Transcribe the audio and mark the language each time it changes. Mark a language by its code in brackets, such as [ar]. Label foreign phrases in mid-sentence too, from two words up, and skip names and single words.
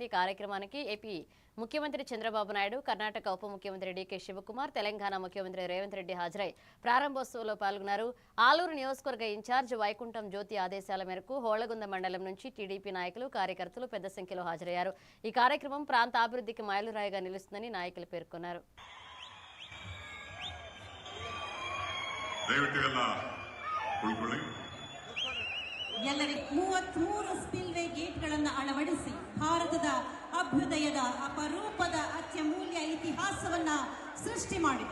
[te] ఈ కార్యక్రమానికి ఏపీ ముఖ్యమంత్రి చంద్రబాబు నాయుడు, కర్ణాటక ఉప ముఖ్యమంత్రి డీకే శివకుమార్, తెలంగాణ ముఖ్యమంత్రి రేవంత్ రెడ్డి హాజరై ప్రారంభోత్సవంలో పాల్గొన్నారు. ఆలూరు నియోజకవర్గ ఇన్ఛార్జ్ వైకుంఠం జ్యోతి ఆదేశాల మేరకు హోళగుంద మండలం నుంచి టీడీపీ నాయకులు, కార్యకర్తలు పెద్ద సంఖ్యలో హాజరయ్యారు. ఈ కార్యక్రమం ప్రాంత అభివృద్ధికి మైలురాయిగా నిలుస్తుందని నాయకులు పేర్కొన్నారు. [kn] ಎಲ್ಲರಿಗೆ 33 ಸ್ಪಿಲ್ವೇ ಗೇಟ್ಗಳನ್ನು ಅಳವಡಿಸಿ ಭಾರತದ ಅಭ್ಯುದಯದ ಅಪರೂಪದ ಅತ್ಯಮೂಲ್ಯ ಇತಿಹಾಸವನ್ನ ಸೃಷ್ಟಿ ಮಾಡಿದೆ.